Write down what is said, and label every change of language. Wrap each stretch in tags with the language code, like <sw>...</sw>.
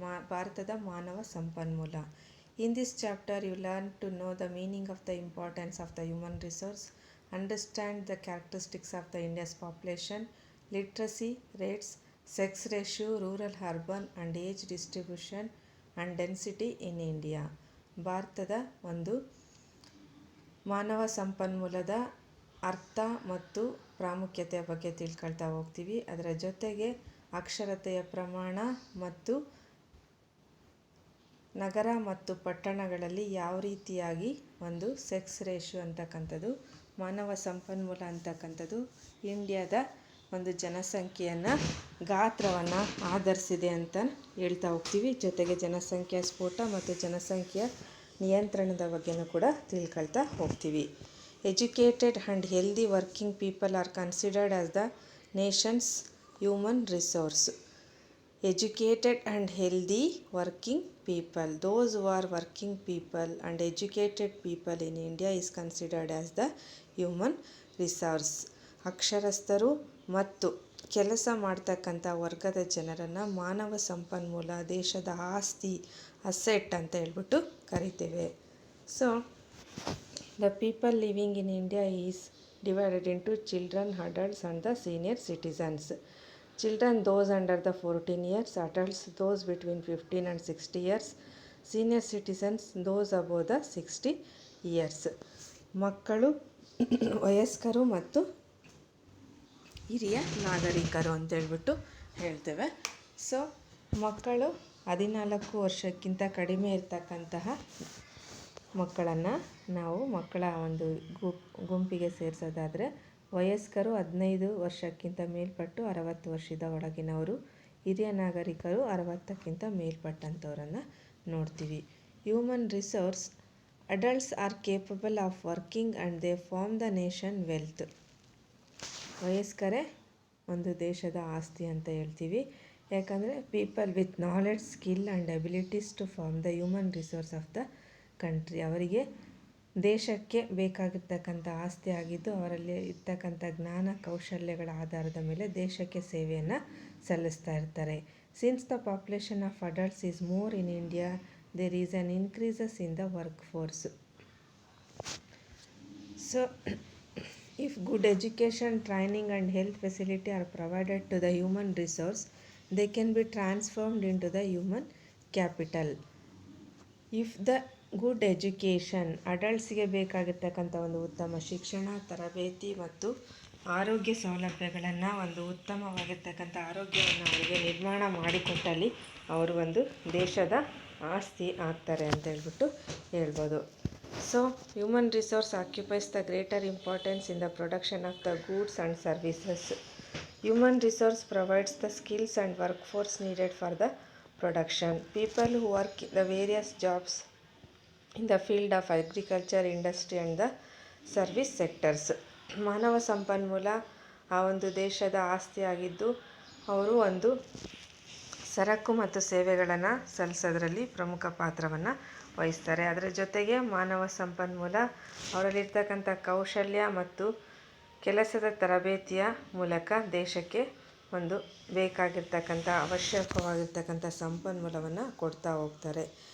<kn>ಭಾರತದ ಮಾನವ ಸಂಪನ್ಮೂಲ.</kn> <en>In this chapter you learn to know the meaning of the importance of the human resource, understand the characteristics of the India's population, literacy rates, sex ratio, rural urban and age distribution and density in India.</en> <kn>ಭಾರತದ ಒಂದು ಮಾನವ ಸಂಪನ್ಮೂಲದ ಅರ್ಥ ಮತ್ತು ಪ್ರಾಮುಖ್ಯತೆಯ ಬಗ್ಗೆ ತಿಳ್ಕೊಳ್ತಾ ಹೋಗ್ತೀವಿ. ಅದರ ಜೊತೆಗೆ ಅಕ್ಷರತೆಯ ಪ್ರಮಾಣ ಮತ್ತು ನಗರ ಮತ್ತು ಪಟ್ಟಣಗಳಲ್ಲಿ ಯಾವ ರೀತಿಯಾಗಿ ಒಂದು ಸೆಕ್ಸ್ ರೇಷಿಯೋ ಅಂತಕ್ಕಂಥದ್ದು, ಮಾನವ ಸಂಪನ್ಮೂಲ ಅಂತಕ್ಕಂಥದ್ದು ಇಂಡಿಯಾದ ಒಂದು ಜನಸಂಖ್ಯೆಯನ್ನು ಗಾತ್ರವನ್ನು ಆಧರಿಸಿದೆ ಅಂತ ಹೇಳ್ತಾ ಹೋಗ್ತೀವಿ. ಜೊತೆಗೆ ಜನಸಂಖ್ಯಾ ಸ್ಫೋಟ ಮತ್ತು ಜನಸಂಖ್ಯೆಯ ನಿಯಂತ್ರಣದ ಬಗ್ಗೆನೂ ಕೂಡ ತಿಳ್ಕೊಳ್ತಾ ಹೋಗ್ತೀವಿ.</kn> <en>Educated and healthy working people are considered as the nation's human resource. Educated and healthy working people, those who are working people and educated people in India is considered as the human resource.</en> <kn>ಅಕ್ಷರಸ್ಥರು ಮತ್ತು ಕೆಲಸ ಮಾಡ್ತಕ್ಕಂಥ ವರ್ಗದ ಜನರನ್ನು ಮಾನವ ಸಂಪನ್ಮೂಲ, ದೇಶದ ಆಸ್ತಿ, asset ಅಂತ ಹೇಳ್ಬಿಟ್ಟು ಕರಿತೇವೆ.</kn> <en>So the people living in India is divided into children, adults and the senior citizens. Children those under the 14 years, adults those between 15 and 60 years, senior citizens those above the 60 years.</en> <kn>ಮಕ್ಕಳು, ವಯಸ್ಕರು ಮತ್ತು ಹಿರಿಯ ನಾಗರಿಕರು ಅಂತೇಳ್ಬಿಟ್ಟು ಹೇಳ್ತೇವೆ. So ಮಕ್ಕಳು 14 ವರ್ಷಕ್ಕಿಂತ ಕಡಿಮೆ ಇರ್ತಕ್ಕಂತಹ ಮಕ್ಕಳನ್ನು ನಾವು ಮಕ್ಕಳ ಒಂದು ಗುಂಪಿಗೆ ಸೇರಿಸೋದಾದರೆ, ವಯಸ್ಕರು 15 ವರ್ಷಕ್ಕಿಂತ ಮೇಲ್ಪಟ್ಟು 60 ವರ್ಷದ ಒಳಗಿನವರು, ಹಿರಿಯ ನಾಗರಿಕರು 60ಕ್ಕಿಂತ ಮೇಲ್ಪಟ್ಟಂಥವರನ್ನು ನೋಡ್ತೀವಿ.</kn> <en>Human resource adults are capable of working and they form the nation wealth.</en> <kn>ವಯಸ್ಕರೇ ಒಂದು ದೇಶದ ಆಸ್ತಿ ಅಂತ ಹೇಳ್ತೀವಿ. ಯಾಕಂದರೆ</kn> <en>People with knowledge, skill and abilities to form the human resource of the country.</en> <kn>ಅವರಿಗೆ ದೇಶಕ್ಕೆ ಬೇಕಾಗಿರ್ತಕ್ಕಂಥ ಆಸ್ತಿ ಆಗಿದ್ದು, ಅವರಲ್ಲಿ ಇರ್ತಕ್ಕಂಥ ಜ್ಞಾನ ಕೌಶಲ್ಯಗಳ ಆಧಾರದ ಮೇಲೆ ದೇಶಕ್ಕೆ ಸೇವೆಯನ್ನು ಸಲ್ಲಿಸ್ತಾ ಇರ್ತಾರೆ.</kn> <en>Since the population of adults is more in India, there is an increases in the work force. So if good education, training and health facility are provided to the human resource, they can be transformed into the human capital. If the good education,</en> <kn>ಅಡಲ್ಟ್ಸ್ಗೆ ಬೇಕಾಗಿರ್ತಕ್ಕಂಥ ಒಂದು ಉತ್ತಮ ಶಿಕ್ಷಣ, ತರಬೇತಿ ಮತ್ತು ಆರೋಗ್ಯ ಸೌಲಭ್ಯಗಳನ್ನು, ಒಂದು ಉತ್ತಮವಾಗಿರ್ತಕ್ಕಂಥ ಆರೋಗ್ಯವನ್ನು ಅವರಿಗೆ ನಿರ್ಮಾಣ ಮಾಡಿಕೊಟ್ಟಲ್ಲಿ ಅವರು ಒಂದು ದೇಶದ ಆಸ್ತಿ ಆಗ್ತಾರೆ ಅಂತ ಹೇಳ್ಬಿಟ್ಟು ಹೇಳ್ಬೋದು.</kn> <en>So human resource occupies the greater importance in the production of the goods and services. Human resource provides the skills and work force needed for the production. People who work the various jobs in the field of agriculture, industry and the service sectors.</en> <kn>ಮಾನವ ಸಂಪನ್ಮೂಲ ಆ ಒಂದು ದೇಶದ ಆಸ್ತಿಯಾಗಿದ್ದು, ಅವರು ಒಂದು ಸರಕು ಮತ್ತು ಸೇವೆಗಳನ್ನು ಸಲ್ಲಿಸೋದ್ರಲ್ಲಿ ಪ್ರಮುಖ ಪಾತ್ರವನ್ನು ವಹಿಸ್ತಾರೆ. ಅದರ ಜೊತೆಗೆ ಮಾನವ ಸಂಪನ್ಮೂಲ ಅವರಲ್ಲಿರ್ತಕ್ಕಂಥ ಕೌಶಲ್ಯ ಮತ್ತು ಕೆಲಸದ ತರಬೇತಿಯ ಮೂಲಕ ದೇಶಕ್ಕೆ ಒಂದು ಬೇಕಾಗಿರ್ತಕ್ಕಂಥ ಅವಶ್ಯಕವಾಗಿರ್ತಕ್ಕಂಥ ಸಂಪನ್ಮೂಲವನ್ನು ಕೊಡ್ತಾ ಹೋಗ್ತಾರೆ.</kn>